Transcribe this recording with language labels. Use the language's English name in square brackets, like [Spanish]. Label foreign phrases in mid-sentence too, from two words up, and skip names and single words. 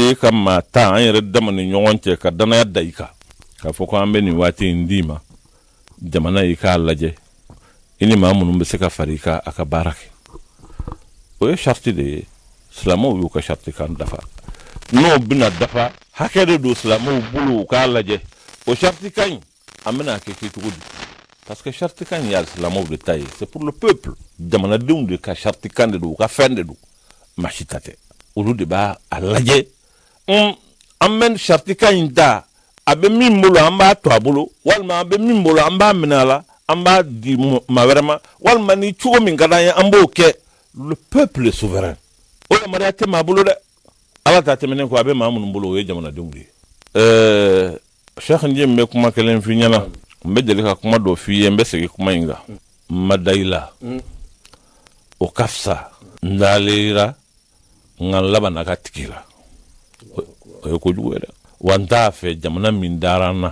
[Bambara] ye ka maa ta an yɛrɛ dama ni ɲɔgɔn cɛ ka danaya da i kan k'a fɔ ko an bɛ nin waati in d'i ma jamana y'i k'a lajɛ i ni maa minnu bɛ se ka fara i kan a ka baara kɛ o ye sariti de ye silamɛw y'u ka saritikan dafa n'o bɛna dafa hakɛ de don silamɛw bolo u k'a lajɛ o saritikan in an bɛna kɛ cogo di parce que saritikan in ye silamɛw de ta ye [French] c'est pour le [Bambara] peuple jamanadenw de ka saritikan de don u ka fɛn de don maa si ta tɛ olu de b'a lajɛ an bɛ saritikan in ta a bɛ min bolo an b'a to a bolo walima a bɛ min bolo an b'a minɛ a la an b'a di maa wɛrɛ ma walima ni cogo min ka d'an ye an b'o kɛ [French] le peuple est souverain [Bambara] o yamaruya tɛ maa bolo dɛ ala ta tɛmɛnen kɔ a bɛ maa minnu bolo o ye jamanadenw de ye Cheikh Nji n bɛ kuma kelen f'i ɲɛna n bɛ deli ka kuma dɔ f'i ye n bɛ segin kuma in kan n ma da i la o ka fisa n dalera n ka laban na ka tigi la o ye kojugu ye dɛ wa n t'a fɛ jamana min dara n na